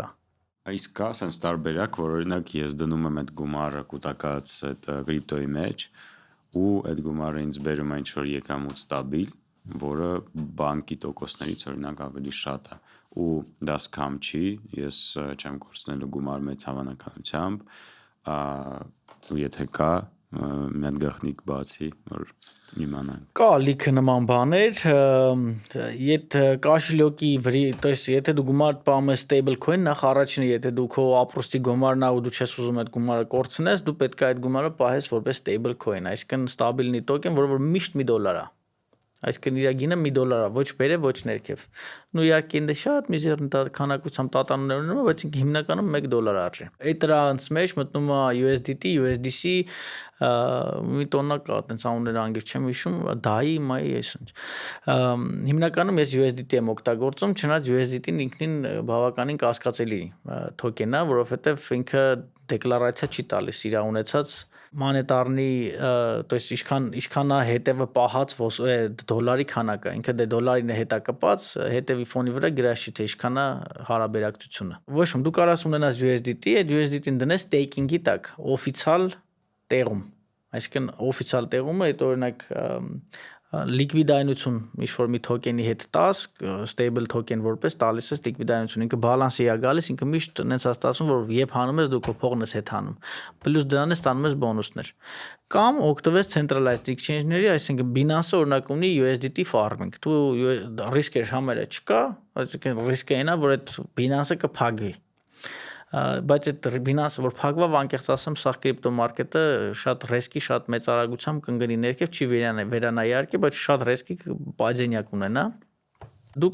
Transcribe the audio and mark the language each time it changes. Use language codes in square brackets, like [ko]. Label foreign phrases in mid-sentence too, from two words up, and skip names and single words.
[hy] Իսկ կա sense տարբերակ, որ օրինակ ես դնում եմ այդ գումարը կուտակած այդ կրիպտոյի մեջ ու այդ գումարը ինձ բերում է ինչ-որ եկամուտ ստաբիլ, որը բանկի տոկոսներից օրինակ ավելի շատ է ու դա սկամ չի, ես չեմ կորցնելու գումար մեծ հավանականությամբ ու եթե կա, մի հատ գաղտնիք բացի, որ իմանանք։ Կա լիքը նման բաներ, եթե կաշիլյոկի վրի, [ru] то есть [hy] եթե դու գումար պահում ես [en] stable coin, [hy] նախ առաջինը եթե դու քո ապրոստի գումարն ա ու դու չես ուզում այդ գումարը կորցնես, դու պետք է այդ գումարը պահես որպես [en] stable coin, [hy] այսինքն ստաբիլնի տոկեն, որը միշտ $1 է։ Այսինքն իր գինը $1 է, ոչ բերե, ոչ ներքև։ Նու իհարկե ինձ շատ միզեռ քանակությամբ տատանումներ ունենում, բայց հիմնականում $1 արժի։ Այդ դրանց մեջ մտնում է USDT, USDC, մի տոննա կա, այտենց անունները անգիր չեմ հիշում, DAI, MAI, այսինչ։ Հիմնականում ես USDT եմ օգտագործում, չնայած USDT-ն ինքնին բավականին կասկածելի token է, որովհետև ինքը դեկլարացիա չի տալիս իր ունեցած մանետարնի, [ru] то есть [hy] ինչքան է հետևը պահած դոլարի քանակը, ինքը դե դոլարին է հետա կպած, հետևի ֆոնի վրա գրած չի թե ինչքան է հարաբերակցությունը։ Ոչ ոք դու կարաս ունենաս USDT, այդ USDT-ին դնես staking-ի տակ, օֆիցիալ տեղում։ Այսինքն օֆիցիալ տեղումը, այդ օրինակ լիկվիդայնություն ինչ-որ մի թոկենի հետ տաս, [en] stable token [hy] որպես տալիս ես լիկվիդայնություն, ինքը բալանսի է գալիս, ինքը միշտ նենց է ստացվում, որ երբ հանում ես դու քո փողն ես հետ հանում, պլյուս դրան ես ստանում ես բոնուսներ։ Կամ օգտվես [en] centralized exchange- [hy] ների, այսինքն Binance-ը օրինակ ունի USDT farming, դու ռիսկեր համերը չկա, այսինքն ռիսկը այնա, որ այդ Binance-ը կփակվի։ Բայց այդ Binance-ը որ փակվավ, անկեղծ ասեմ, սա կրիպտո մարքեթը շատ ռիսկի, շատ մեծ արագությամբ կընկնի ներքև, չի վերանա իհարկե, բայց շատ ռիսկի падение կունենա։ Դու